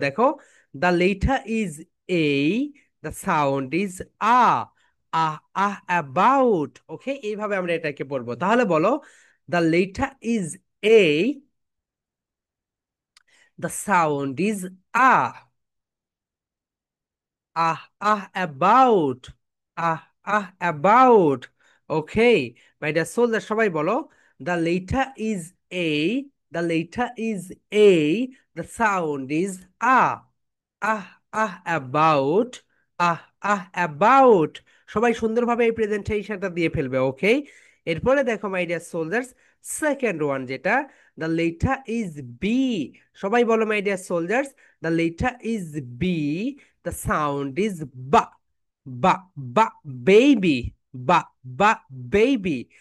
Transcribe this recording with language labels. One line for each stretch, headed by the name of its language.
English: দেখো, the letter is A, the sound is ah, ah ah about.
Bangla: ওকে, এইভাবে আমরা এটাকে পড়বো। তাহলে বলো,
English: The letter is A, the sound is ah, about, about. Okay, my dear soldier,
Bangla: সবাই বলো,
English: the letter is a, the letter is a, the sound is ah, ah about, ah about।
Bangla: সবাই সুন্দরভাবে এই প্রেজেন্টেশনটা দিয়ে ফেলবে, ওকে? এরপরে দেখো
English: my dear soldiers,
Bangla: second one যেটা,
English: The letter is B.
Bangla: সবাই বলো my dear soldiers,
English: The letter is B. The sound is ba. Ba ba baby. Ba ba baby.